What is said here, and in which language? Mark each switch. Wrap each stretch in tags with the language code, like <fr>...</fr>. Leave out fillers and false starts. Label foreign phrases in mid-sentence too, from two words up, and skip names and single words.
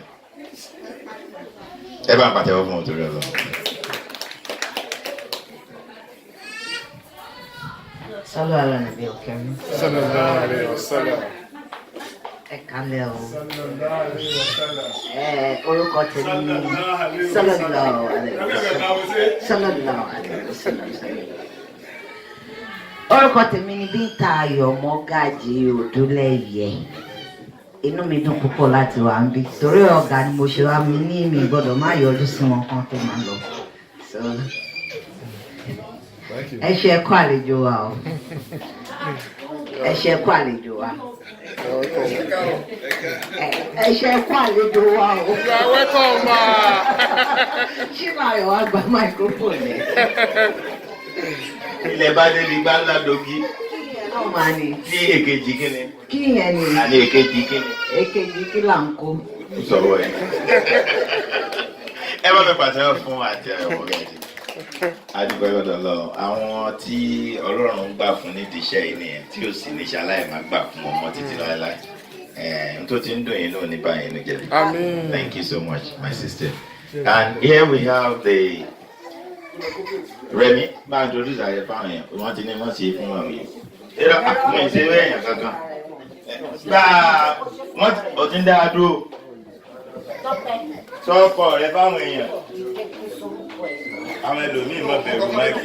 <yo>Ẹ bá ń pàtẹ́wọ́ fún òtún rẹ̀ lọ. Sálọ ara nàbí ọ̀kẹ́rin.</yo> <ar>صلى الله عليه وسلم.</ar> <yo>Ẹ kálẹ̀ o.</yo> <ar>صلى الله عليه وسلم.</ar> <yo>Orúkọ tèmi</yo> <ar>صلى الله عليه وسلم. صلى الله عليه وسلم.</ar> <yo>Orúkọ tèmi ni Bíntà Ayọ̀ Mọ́gàjì Odúlẹ̀yẹ. Inú mi dùn púpọ̀ láti wà níbí. Torí ọ̀gá ni mo ṣe wá mi ní mi gbọ́dọ̀ má yọjú sí wọn kan tó máa lọ. Ẹ ṣe ẹ̀kọ́ àlejò wa o. Ẹ ṣe ẹ̀kọ́ àlejò wa. Ẹ ṣe ẹ̀kọ́ àlejò wa o.</yo> <en>You are welcome, ma.</en> <yo>Ṣé máa yọ̀ wá gba microphone ẹ̀? Ilẹ̀ bá dé ní gbáńlá dogi. Náà máa ní. Ní èkejì kíni? Kí yẹn ni? Àní èkejì kíni? Èkejì kí là ń kó? Sọ̀rọ̀ ẹ̀. Ẹ bá mi pàtẹ́wọ́ fún àti Ayọ̀ Mọ́gàjì. Adúgbò ẹgbẹ́dọ̀ lọ, àwọn tí Ọlọ́run ń gbà fún nídìí iṣẹ́ yìí nìyẹn tí ó sì ní ṣaláì máa gbà fún ọmọ títí láéláé. N tó ti ń dùn yín náà ní báyìí inú jẹ̀bi. Amen.</yo> <en>Thank you so much, my sister. And here we have the Remy.</en> <yo>Bá a introduce àyè fáwọn yẹn, wọ́n ti ní wọ́n ṣe fún wọn yìí. Ṣé àkùnrin ìṣeré èèyàn kankan? Gbà wọ́n ò ti ń dá a dúró. Sọ́kọ̀ rẹ fáwọn èèyàn. Àwọn ẹlòmíì máa bẹ̀rù máìkì.</yo>